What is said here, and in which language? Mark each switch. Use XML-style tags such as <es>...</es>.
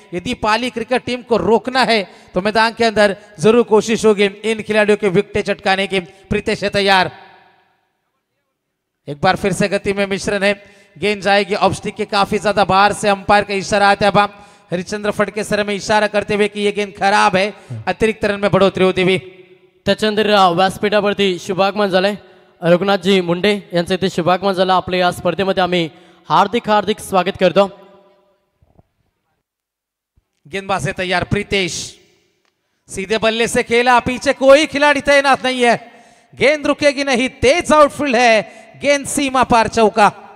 <hi>यदि पाली cricket team को रोकना है तो मैदान के अंदर जरूर कोशिश होगी इन खिलाड़ियों के विकेटें चटकाने की. प्रीतेश है तैयार. एक बार फिर से गति में मिश्रण है. गेंद जाएगी ऑफ स्टिक के काफी ज्यादा बाहर से. अंपायर का इशारा आता है. हरिश्चंद्र फटके सर में इशारा करते हुए कि ये गेंद खराब है, अतिरिक्त रन में बढ़ोतरी होती हुई।</hi> <mr>त्याच्यानंतर व्यासपीठावरती शुभागमन झालंय रघुनाथजी मुंडे यांचं इथे शुभागमन झालं। आपल्या या स्पर्धेमध्ये आम्ही हार्दिक हार्दिक स्वागत करतो।</mr> <hi>गेंदबाज है तैयार प्रीतेश, सीधे बल्ले से खेला, पीछे कोई खिलाड़ी तैनात नहीं है, गेंद रुकेगी नहीं, तेज आउटफील्ड है, गेंद सीमा पार चौका।</hi>